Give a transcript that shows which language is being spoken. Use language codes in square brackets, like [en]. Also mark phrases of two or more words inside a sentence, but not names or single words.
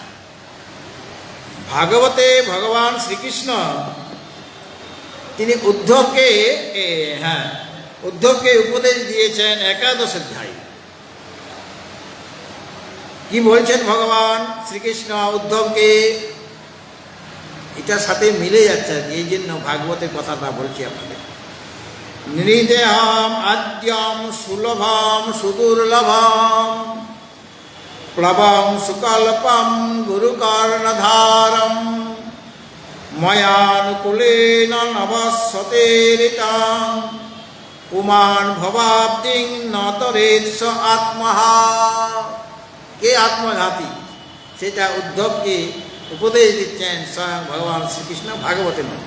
[bn] ভাগবতে ভগবান শ্রীকৃষ্ণ তিনি উদ্ধবকে উপদেশ দিয়েছেন একাদশ অধ্যায়। কি বলছেন ভগবান শ্রীকৃষ্ণ উদ্ধবকে? এটার সাথে মিলে যাচ্ছে, এই জন্য ভাগবতের কথাটা বলছি আপনাদের। [sa] নৃদেহম আদ্যম সুলভম সুদুর্লভম প্লবম সুকল্পম গুরুকর্ণধারম ময়ানুকূলেন নবস্বতেরিতাম পুমান ভবাব্দিং নতরেৎস আত্মহা। [bn] কে আত্মঘাতী সেটা উদ্ধবকে উপদেশ দিচ্ছেন স্বয়ং ভগবান শ্রীকৃষ্ণ ভাগবতের মধ্যে।